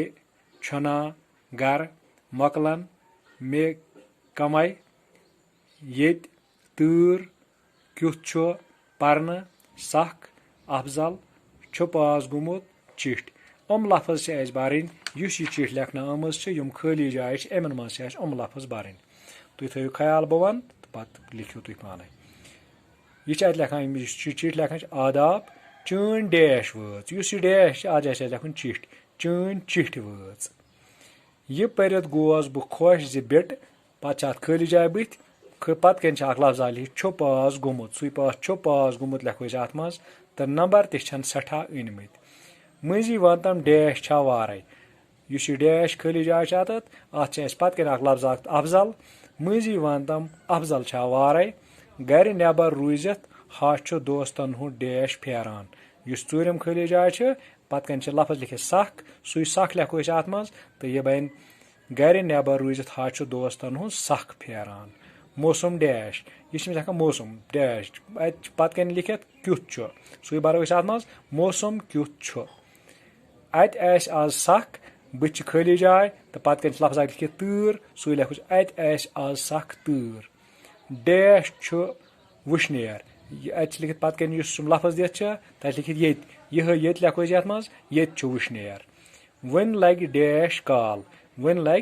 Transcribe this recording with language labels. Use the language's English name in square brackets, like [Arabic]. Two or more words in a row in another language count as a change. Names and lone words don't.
[Kashmiri] छना गर मकलन मे कमाई येत तूर क्युथ परन सख अफजल पास गुमुत चिठ लफ्ज बरन यह चिठ लेखना आमज यम खाली जाय अमन मज लफ्ज बरन तुम थो ख्याल बह वन तो पे लिखो तुम पान यह लेखान चिठ लेखान आदाब चन डैश वह डैश आज लेखन चिठ चन चिठ वह यह परित गोस बह खुश ज बिट पे खाली जाय बुथ पत कन लफ्जा लिख पास गुमुत सु पास गुमुत लेखो अत मज तो नंबर तन सठा अनमत मजी वन तम डैश छा वारे यह डैश खाली जाय अत पत कन लफ्जा अफजल मजी वन तम अफजल छा वारे गर नबर रूजित हा दोस्तन हुंद डैश फेरान यह चूरम खाली जाय पत कन लफ्ज लिखित सख सु सख लेखो अत मज तो यह बन गर नबर रूजित हा दोस्तन हुंद सख फेरान मौसम डैश यह मौसम डैश पत कन लिखित क्युथ सु बरो अत मज मौसम क्युथ اتہِ آسہِ آز سکھ بٕتھِ چھِ خٲلی جاے تہٕ پتہٕ کَنہِ چھِ لفظ اکھ لیکھِتھ تۭر سُے لیکھوس اتہِ آسہِ آز سکھ تۭر ڈیش چھُ وٕشنیر اتہِ چھِ لیکھِتھ پتہٕ کَنہِ یُس یِم لفظ دِتھ چھِ تتہِ چھِ لیکھِتھ ییٚتہِ یِہے ییٚتہِ لیکھو أسۍ یتھ منٛز ییٚتہِ چھُ وٕشنیر وۄنۍ لگہِ ڈیش کال وۄنۍ